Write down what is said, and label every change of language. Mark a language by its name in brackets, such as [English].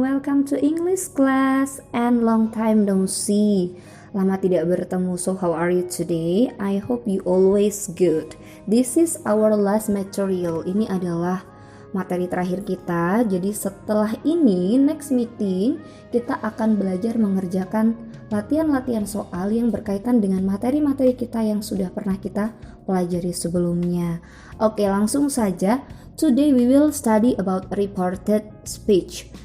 [English] Welcome to English class and long time no see. [Indonesian] Lama tidak bertemu. [English] So how are you today? I hope you always good. This is our last material. [Indonesian] Ini adalah materi terakhir kita. Jadi setelah ini next meeting kita akan belajar mengerjakan latihan-latihan soal yang berkaitan dengan materi-materi kita yang sudah pernah kita pelajari sebelumnya. Oke, langsung saja. [English] Today we will study about reported speech.